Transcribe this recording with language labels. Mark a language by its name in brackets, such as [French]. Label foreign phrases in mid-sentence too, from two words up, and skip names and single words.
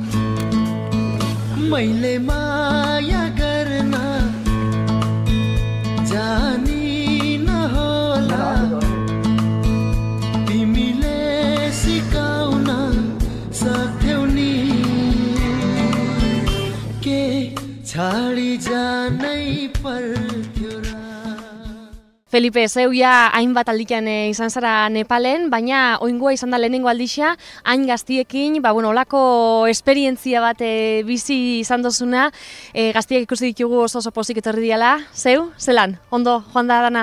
[Nepali] मैले माया गर्न जानी नहोला तिमीले सिकाउन सक्थ्यौ नि के छाडी जानै पर्थ्यो र [Basque] Felipe, zeu ja hainbat aldikan izan zara Nepalen, baina oingoa izan da lehenengo aldixea, hain gaztiekin, olako esperientzia bat bizi izan dozuna, gaztiek ikusi ditugu oso pozik etorri diala. Zeu, zelan, ondo joan da dana?